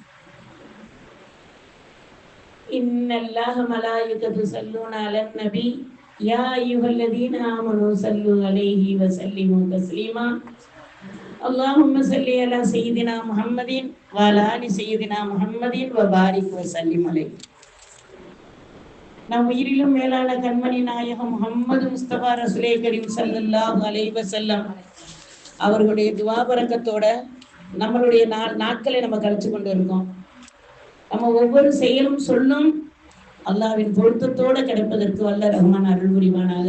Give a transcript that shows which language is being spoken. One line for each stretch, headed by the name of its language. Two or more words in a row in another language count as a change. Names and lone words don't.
Arabic: إن الله ملائكته يصلون على النبي يا أيها الذين آمنوا صلوا عليه وسلموا تسليما. اللهم صل على سيدنا محمد وعلى آل سيدنا محمد وبارك وسلم عليه.
Tamil: நம் உயிரிலும் மேலான கண்மணி நாயகம் முஹம்மது முஸ்தபா ரசூலே கரீம்
Arabic: صلى الله عليه وسلم
Tamil: அவர்களுடைய துஆ பரக்கத்தோட நம்மளுடைய நாட்களை நம்ம கழிச்சு கொண்டு இருக்கோம். நம்ம ஒவ்வொரு செயலும் சொல்லும் அல்லாஹ்வின் பொருத்தத்தோட கிடைப்பதற்கு வல்ல ரஹ்மான் அருள் புரிவானாக.